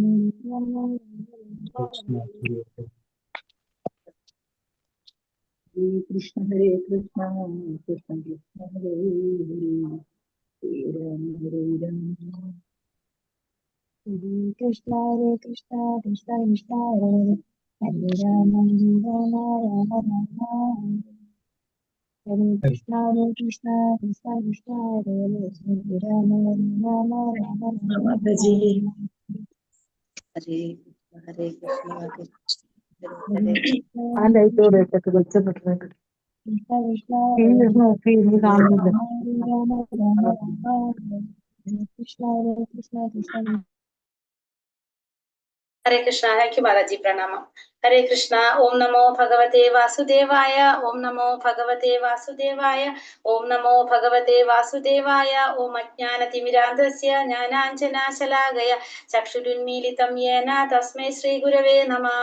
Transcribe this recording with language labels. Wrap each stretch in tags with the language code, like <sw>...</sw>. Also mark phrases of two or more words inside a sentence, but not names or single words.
<sa>Hare Hare Hare Rama Rama Rama Hare Krishna Hare Krishna Krishna Krishna Hare Hare Rama Rama Hare Krishna Hare Krishna Krishna Krishna Hare Hare Rama Rama Rama Hare Krishna Hare Krishna Krishna Krishna Hare Hare Rama Rama Rama Hare Krishna Hare</sa> <ml>ആ ലൈറ്റ് ഇട്ടൊക്കെ വെച്ചിട്ടുണ്ട്</ml> <sa>Krishna Krishna</sa> <ml>നോക്കി ഇനി കാണുന്നില്ല.</ml> <sa>Rama Rama Rama Hare Krishna Hare Krishna Krishna Hare Krishna,</sa> <en>thank you Balaji,</en> <ml>Pranamam.</ml> <sa>Hare Krishna, Om Namo Bhagavate Vasudevaya, Om Namo Bhagavate Vasudevaya, Om Namo Bhagavate Vasudevaya, Om Ajnana Timirandasya Jnananjana Shalakaya Chakshurunmilitam Yena Tasmai Shri Gurave Namah.</sa>